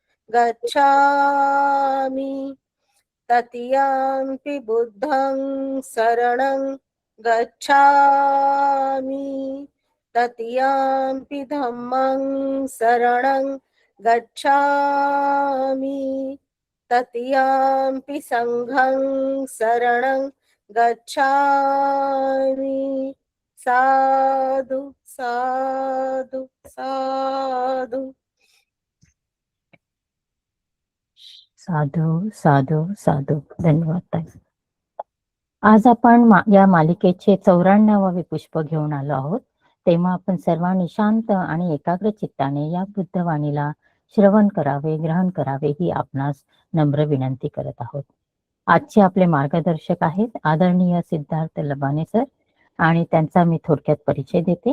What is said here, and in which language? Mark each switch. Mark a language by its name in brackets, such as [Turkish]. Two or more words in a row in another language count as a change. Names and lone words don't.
[Pali] गच्छामि, तृतीयंपि बुद्धं शरणं गच्छामि, तृतीयंपि धम्मं शरणं गच्छामि, तृतीयंपि संघं शरणं गच्छामि. साधु साधु साधु. साधू साधू साधू. [Marathi] धन्यवाद ताई. आज आपण या मालिकेचे 94वे पुष्प घेऊन आलो आहोत. तेव्हा आपण सर्वांनी शांत आणि एकाग्र चित्ताने या बुद्धवाणीला श्रवण करावे, ग्रहण करावे ही आपणास नम्र विनंती करत आहोत. आजचे आपले मार्गदर्शक आहेत आदरणीय सिद्धार्थ लबाने सर आणि त्यांचा मी थोडक्यात परिचय देते.